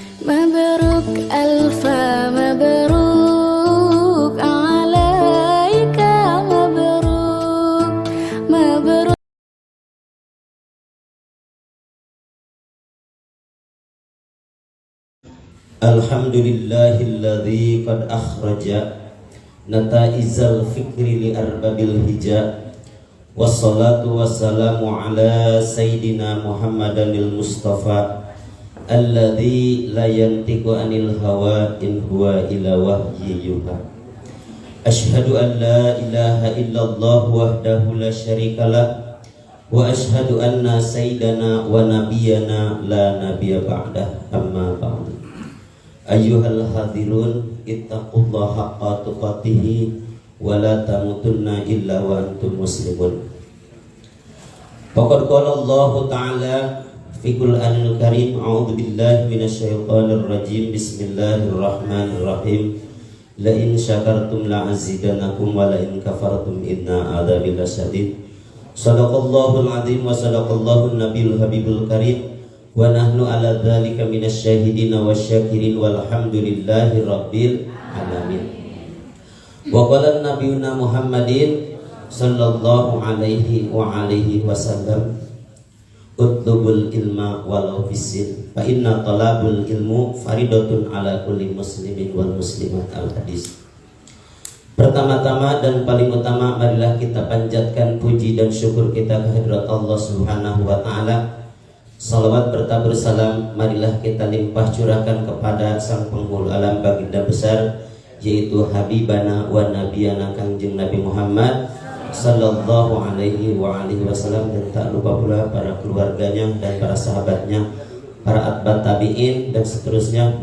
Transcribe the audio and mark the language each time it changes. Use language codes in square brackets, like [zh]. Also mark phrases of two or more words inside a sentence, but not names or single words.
[ar] مبروك ألف مبروك عليك مبروك مبروك. الحمد لله الذي قد أخرج نتائج الفكر لأرباب الحجى. والصلاة والسلام على سيدنا محمد المصطفى الذي لا ينطق عن الهوى إن هو إلا وحي يوحى. أشهد أن لا إله إلا الله وحده لا شريك له وأشهد أن سيدنا ونبينا لا نبي بعده أما بعد. أيها الحاضرون اتقوا الله حق تقاته ولا تموتن إلا وأنتم مسلمون. فقد قال الله تعالى في القرآن الكريم أعوذ بالله من الشيطان الرجيم بسم الله الرحمن الرحيم. لئن شكرتم لأزيدنكم ولئن كفرتم إن عذابي لشديد. صدق الله العظيم وصدق نبيه الحبيب الكريم. ونحن على ذلك من الشاهدين والشاكرين والحمد لله رب العالمين. وقال نبينا محمد صلى الله عليه وعلى آله وسلم اطلبوا العلم ولو في الصين فإن طلب العلم فريضة على كل مسلم ومسلمة الحديث. [id] Pertama-tama dan paling utama, marilah kita panjatkan puji dan syukur kita kehadirat Allah [ar] سبحانه وتعالى. [id] Salawat bertabur salam marilah kita limpah curahkan kepada sang penghulu alam baginda besar, yaitu [ar] حبيبنا ونبينا [id] Kangjeng Nabi Muhammad [ar] صلى الله عليه وعلى آله وسلم, [id] dan tak lupa pula para keluarganya dan para sahabatnya, para [ar] أتباع التابعين [id] dan seterusnya.